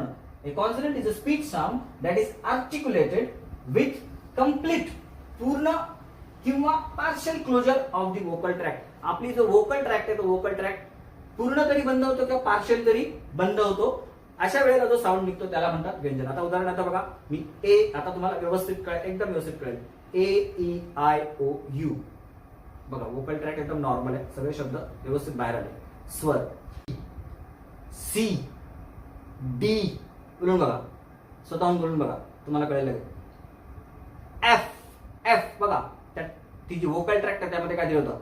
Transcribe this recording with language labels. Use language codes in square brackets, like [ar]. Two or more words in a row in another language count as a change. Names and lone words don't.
[en] A consonant is a speech sound that is articulated with complete [mr] पूर्ण किंवा [en] partial closure of the vocal tract. [mr] आपली जो [en] vocal tract [mr] आहे तो [en] vocal tract [mr] पूर्ण तरी बंद होतो किंवा पार्शियल तरी बंद होतो. अशा वेळेला जो साऊंड निघतो त्याला म्हणतात व्यंजन. आता उदाहरणार्थ बघा, मी ए, आता तुम्हाला व्यवस्थित कळेल, एकदम व्यवस्थित कळेल. [en] A-E-I-O-U. [mr] बघा [en] vocal tract [mr] एकदम नॉर्मल आहे, सगळे शब्द व्यवस्थित बाहेर आले. स्वर सी डी बोलून बघा, स्वतःहून बोलून बघा, तुम्हाला कळेल. एफ एफ बघा, ती जी [en] vocal tract [mr] आहे त्यामध्ये काय दिलं होतं?